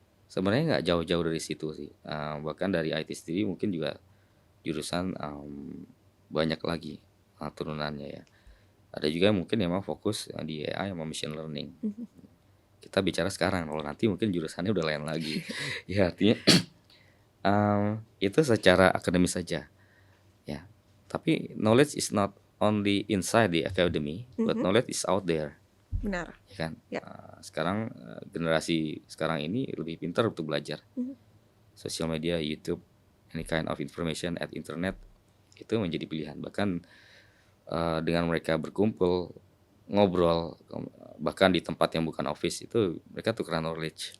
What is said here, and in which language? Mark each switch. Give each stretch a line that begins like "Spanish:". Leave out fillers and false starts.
Indonesian: Sebenarnya nggak jauh-jauh dari situ sih, bahkan dari IT sendiri mungkin juga jurusan, banyak lagi, turunannya ya. Ada juga mungkin yang memang fokus, di AI sama machine learning. Mhm. Kita bicara sekarang, kalau nanti mungkin jurusannya udah lain lagi. Ya artinya, itu secara akademis saja, ya. Tapi
English: knowledge is not only inside the academy, but Mhm. knowledge is out there,
Indonesian: Benar. ya kan? Ya. Sekarang, generasi sekarang ini lebih pintar untuk belajar. Mhm.
English: Sosial media, YouTube, any kind of information at internet
Indonesian: itu menjadi pilihan. Bahkan, dengan mereka berkumpul, ngobrol, bahkan di tempat yang bukan office itu mereka tukeran knowledge,